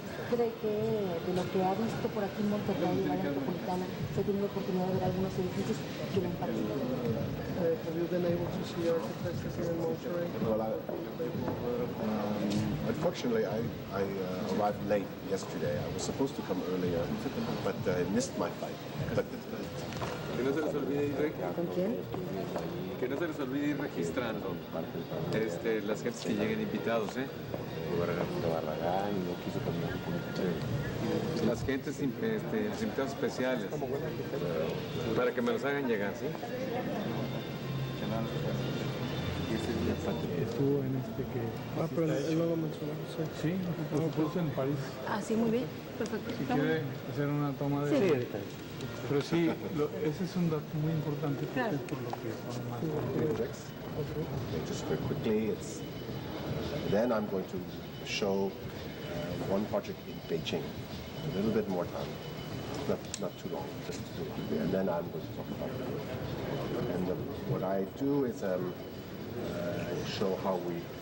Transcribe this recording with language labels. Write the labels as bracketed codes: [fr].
[es] ¿Cree que de lo que ha visto por aquí en Monterrey, en la metropolitana, se ha tenido oportunidad de ver algunos edificios que le han parecido? [en] Have you been able to see architects here in Monterrey? Well, unfortunately, I arrived late yesterday. I was supposed to come earlier, but I missed my flight. But [es] Que no se les olvide ir ¿Con quién? que no se les olvide ir registrando las gentes que lleguen invitados, las gentes, los invitados especiales, para que me los hagan llegar, ¿sí? Estuvo en que... Pero él no lo mencionó, sí. Sí, lo puso en París. Ah, sí, muy bien. Perfecto. Si quiere hacer una toma de... Sí. Pero sí, ese es un dato muy importante porque es por lo que son más complejos. [en] just very quickly, then I'm going to show one project in Beijing, a little bit more time, not too long, just to do it, and then I'm going to talk about it. And what I do is show how we